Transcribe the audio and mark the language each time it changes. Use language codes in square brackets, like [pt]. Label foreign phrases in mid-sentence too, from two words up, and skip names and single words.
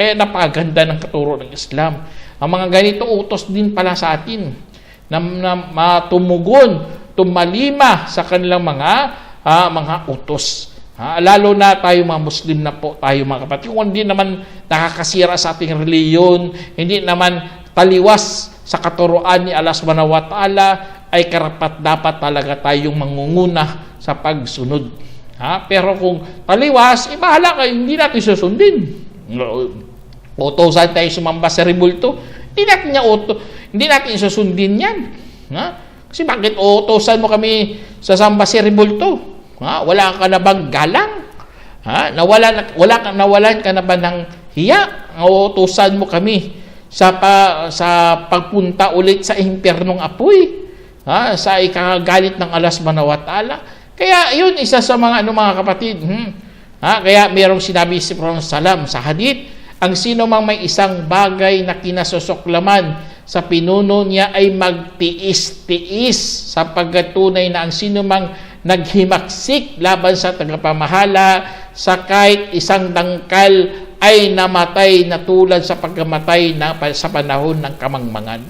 [tl] Kaya napakaganda ng katuro ng Islam. Ang mga ganito utos din pala sa atin na matumugon, tumalima sa kanilang mga utos. Lalo na tayo mga Muslim na po tayo, mga kapatid. Kung hindi naman nakakasira sa ating reliyon, hindi naman taliwas sa katuruan ni Allah [ar] سبحانه وتعالى, [tl] ay karapat dapat talaga tayong mangunguna sa pagsunod. Pero kung taliwas, bahala kayo, hindi natin susundin. Utosan tayo sumamba sa rebulto. Hindi natin isusundin yan. Ha? Kasi bakit utosan mo kami sa samba sa rebulto? Ha? Wala ka na bang galang? Ha? Nawalan ka na ba ng hiya? Utosan mo kami sa pagpunta ulit sa impyernong apoy. Ha? Sa ikagalit ng Allah [ar] سبحانه وتعالى. [tl] Kaya yun, isa sa mga mga kapatid. Ha? Kaya mayroong sinabi si Prophet Salam sa hadith, ang sino mang may isang bagay na kinasusuklaman sa pinuno niya ay magtiis-tiis sapagkat tunay na ang sino mang naghimaksik laban sa tagapamahala sa kahit isang dangkal ay namatay na tulad sa pagkamatay sa panahon ng kamangmangan.